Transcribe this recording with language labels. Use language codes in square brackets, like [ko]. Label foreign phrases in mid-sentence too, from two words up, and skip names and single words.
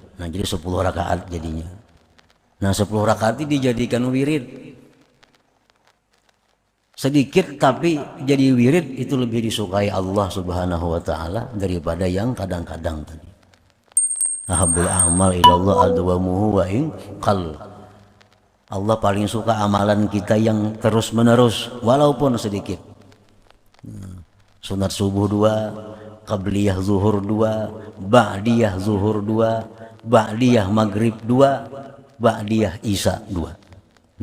[id] Nah jadi 10 rakaat jadinya. Nah 10 rakaat ini dijadikan wirid. Sedikit tapi jadi wirid itu lebih disukai Allah [ar] سبحانه وتعالى [id] daripada yang kadang-kadang tadi. [ar] أحب الأعمال إلى الله أدومه وإن قل. [id] Allah paling suka amalan kita yang terus menerus walaupun sedikit. Sunat subuh 2, qabliyah zuhur 2, ba'diyah zuhur 2, ba'diyah maghrib 2, ba'diyah isya 2.